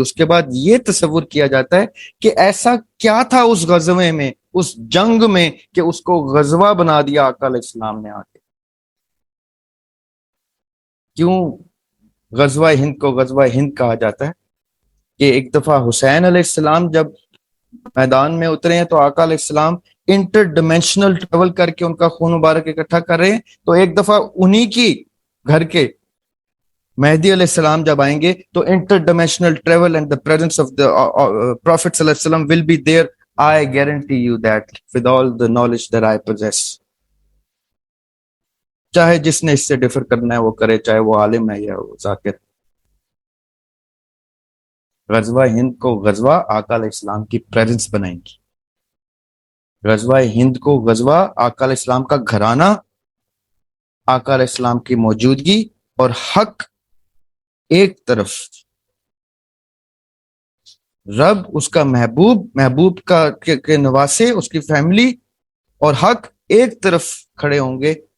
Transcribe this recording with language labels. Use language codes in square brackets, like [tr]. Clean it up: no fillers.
[ur] اس کے بعد یہ تصور کیا جاتا ہے کہ ایسا کیا تھا اس غزوے میں، اس جنگ میں، کہ اس کو غزوہ بنا دیا آقا علیہ السلام نے. آ کے کیوں غزوہ ہند کو غزوہ ہند کہا جاتا ہے؟ کہ ایک دفعہ حسین علیہ السلام جب میدان میں اترے ہیں تو آقا علیہ السلام انٹر ڈیمینشنل ٹریول کر کے ان کا خون مبارک اکٹھا کر رہے ہیں. تو ایک دفعہ انہی کی گھر کے مہدی علیہ السلام جب آئیں گے تو inter dimensional travel and [en] the presence of the Prophet [ur] صلی اللہ علیہ وسلم [en] will be there. I guarantee you that with all the knowledge that I possess. [ur] چاہے جس نے اس سے ڈفر کرنا ہے وہ کرے، چاہے وہ عالم ہے یا وہ ذاکر. غزوہ ہند کو غزوہ آقا علیہ السلام کی پریزنس بنائیں گی. غزوہ ہند کو غزوہ آقا علیہ السلام کا گھرانہ، آقا علیہ السلام کی موجودگی اور حق ایک طرف، رب، اس کا محبوب، محبوب کا کے نواسے، اس کی فیملی اور حق ایک طرف کھڑے ہوں گے.